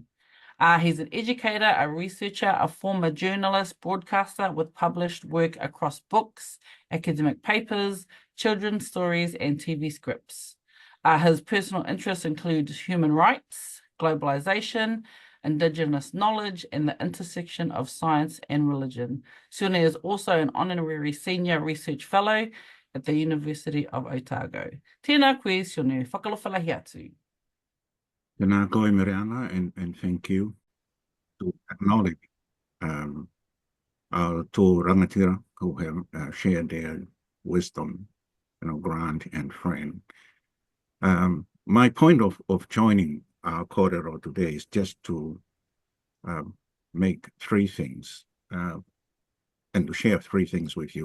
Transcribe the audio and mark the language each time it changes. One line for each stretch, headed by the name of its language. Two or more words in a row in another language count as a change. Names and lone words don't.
English: He's an educator, a researcher, a former journalist, broadcaster with published work across books, academic papers, children's stories, and TV scripts. His personal interests include human rights, globalization, Indigenous knowledge, and the intersection of science and religion. Sione is also an honorary senior research fellow at the University of Otago.
Māori: Tēnā koe, Sione, whakalawhalahi atu. Tēnā koe, Mariana,
English: and thank you to acknowledge our
Māori: tō rangatira
English: who have shared their wisdom, Grant and Fran. My point of joining our corridor today is just to make three things and to share three things with you.